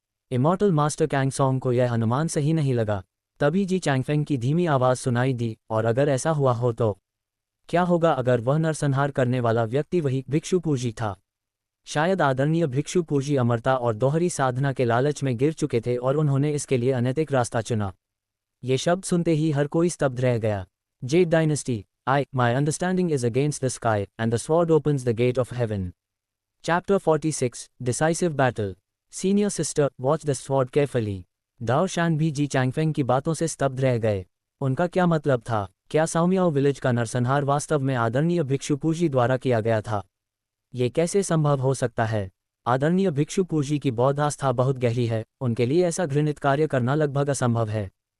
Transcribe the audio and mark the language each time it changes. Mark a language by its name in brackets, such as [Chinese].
[Hindi] Immortal master Kang song को यह अनुमान सही नहीं लगा। तभी जी चैंगफेंग की धीमी आवाज़ सुनाई दी, और अगर ऐसा हुआ हो तो? क्या होगा अगर वह नरसंहार करने वाला व्यक्ति वही भिक्षु पूजी था? शायद आदरणीय भिक्षु पूजी अमरता और दोहरी साधना के लालच में गिर चुके थे और उन्होंने इसके लिए अनैतिक रास्ता चुना। ये शब्द सुनते ही हर कोई स्तब्ध रह गया। [English] Jade dynasty, my understanding is against the sky, and the sword opens the gate of heaven. Chapter 46, Decisive Battle. Senior sister, watch the sword carefully. [Hindi] दाओ शैन भी जी चैंगफेंग की बातों से स्तब्ध रह गए। उनका क्या मतलब था? क्या साओमियाओ विलेज का नरसंहार वास्तव में आदरणीय भिक्षु पूजी द्वारा किया गया था? ये कैसे संभव हो सकता है? आदरणीय भिक्षु पूजी की बौद्ध आस्था बहुत गहरी है, उनके लिए ऐसा घृणित कार्य करना लगभग असंभव है।